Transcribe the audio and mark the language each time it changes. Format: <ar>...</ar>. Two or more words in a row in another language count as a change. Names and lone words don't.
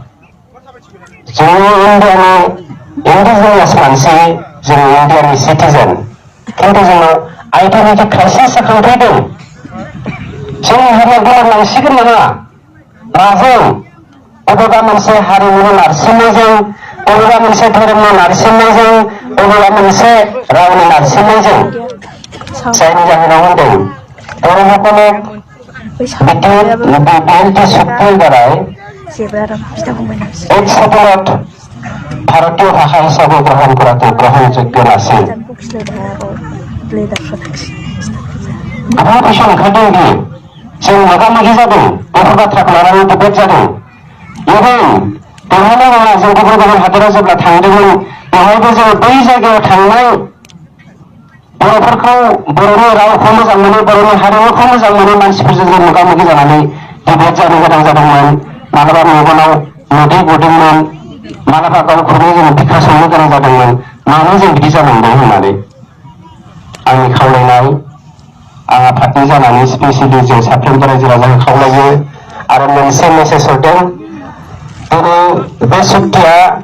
<brx>जोंनि इन्डियानि इन्डिजिनियास मानसि जोंनि इन्डियानि सिटिजेन खिन्थु जोंनाव</brx> <en>identity crisis</en> <brx>जाखांफैदों जोंनि हारिया गोमालांसिगोन नामा माजों बबेबा मोनसे हारिमुनि नारसिननायजों बबेबा मोनसे धोरोमनि नारसिननायजों बबेबा मोनसे रावनि नारसिननायजों जायनि जाहोनाव होनदों बर'फोरखौनो</brx> <as>बिएलटि চুক্তির দ্বারাই এক সেটেলাইট ভারতীয় ভাষা হিসাবে গ্রহণ করাতে গ্রহণযোগ্য নাছিল</as> <brx>गोबां कुइसन ओंखारदों दि जों मोगा मोगि जादों बेफोर बाथ्राखौ लानानै डिबेट जादों इभेन बेवहायल' नङा जों गुबुन गुबुन हादोराव जेब्ला थांदोंमोन बेवहायबो जोङो बै जायगायाव थांनाय बर'फोरखौ बर'नि रावखौ मोजां मोनो बर'नि हारिमुखौ मोजां मोनो मानसिफोरजों जों मोगा मोगि जानानै डिबेट जानो गोनां जादोंमोन मालाबा मेगनाव मोदै गदोंमोन मालाबा गावखौनो जों बिखा संनो गोनां जादोंमोन मानो जों बिदि जानांदों होननानै आंनि खावलायनाय आं आफादनि जानानै स्पेसियेलि जों साफ्रोमबो रायजो राजाखौ खावलायो आरो मोनसे मेसेज हरदों दिनै बे सुक्तिया</brx>